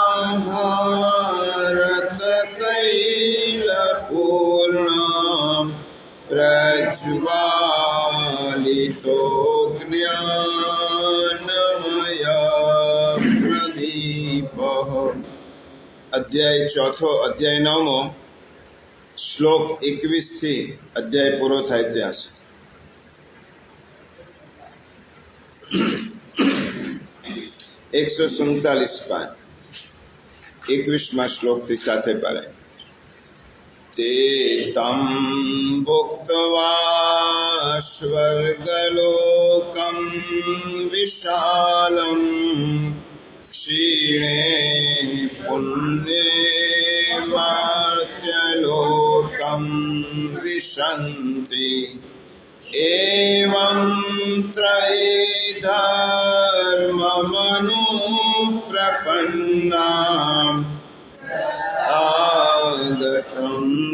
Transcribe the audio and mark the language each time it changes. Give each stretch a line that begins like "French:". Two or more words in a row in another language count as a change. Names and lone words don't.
Sanskrit: भारततैलपूर्णं प्रज्वालितो ज्ञानमय प्रदीपः।
Gujarati: અધ્યાય ચોથો અધ્યાય નવમો શ્લોક 21 થી અધ્યાય પૂરો થાય ત્યાં સુધી 147 પાન 21માં શ્લોકથી સાથે પારાય
Sanskrit: તે તમ ભુક્ત્વા સ્વર્ગલોકં વિશાલં क्षीणे पुण्ये मर्त्यलोकं विशन्ति एवं त्रयीधर्ममनुप्रपन्नाम् आगतं